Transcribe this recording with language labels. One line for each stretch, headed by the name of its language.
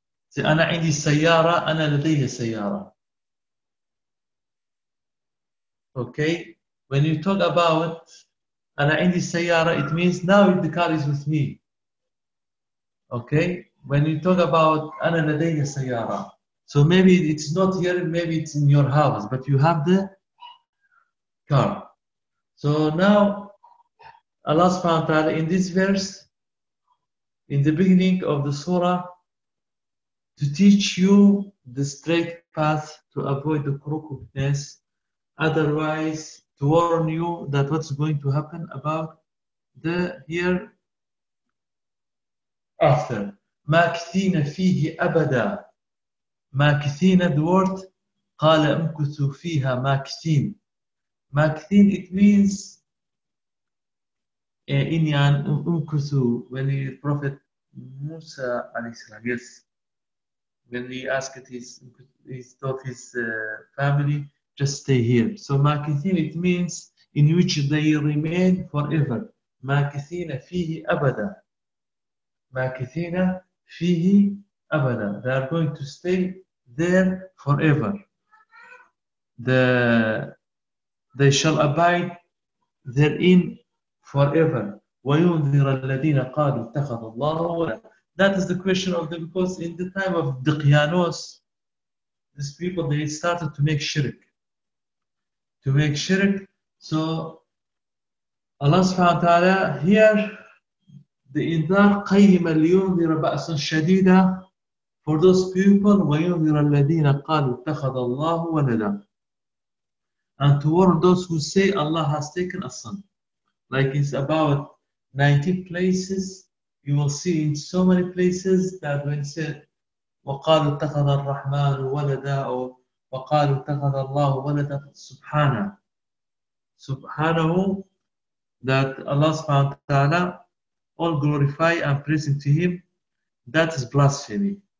English: Say,
Arabic: أنا عندي سيارة, أنا لدي سيارة.
English: Okay? When you talk about
Arabic: أنا عندي سيارة,
English: it means now the car is with me. Okay? When you talk about
Arabic: أنا لدي سيارة,
English: so maybe it's not here, maybe it's in your house, but you have the car. So now, Allah subhanahu wa ta'ala, in this verse, in the beginning of the surah, to teach you the straight path to avoid the crookedness, otherwise to warn you that what's going to happen about the hereafter.
Arabic: مَاكِثِينَ فِيهِ أَبَدًا. مَاكِثِينَ,
English: the word,
Arabic: قَالَ أَمْكُثُ فِيهَا مَاكِثِينَ.
English: مَاكِثِينَ, it means in yan أُمْكُثُ, when the Prophet Musa alayhi salam, yes, when he asked his family, just stay here. So makithin, it means in which they remain forever.
Arabic: Makithina fihi abada. Makithina fihi abada.
English: They are going to stay there forever. They shall abide therein forever.
Arabic: وَيُنذِرَ الَّذِينَ قَالُوا اتَّخَذَ اللَّهُ وَلَدًا.
English: That is the question of them, because in the time of Diqyanos, these people, they started to make shirk. To make shirk. So Allah subhanahu wa ta'ala, here, the
Arabic: إِنذَار قَيِّمَ لِيُنذِرَ بَأْسًا شَدِيدًا
English: for those people,
Arabic: وَيُنذِرَ الَّذِينَ قَالُوا اتَّخَذَ اللَّهُ وَلَدًا.
English: And to warn those who say Allah has taken a son. Like it's about 90 places, you will see in so many places that when it said,
Arabic: وَقَالُوا اتَّخَذَ الرَّحْمَنُ وَلَدًا وَقَالُوا اتَّخَذَ اللَّهُ وَلَدًا سُبْحَانَهُ,
English: that Allah subhanahu wa ta'ala, all glorify and praise to Him, that is blasphemy.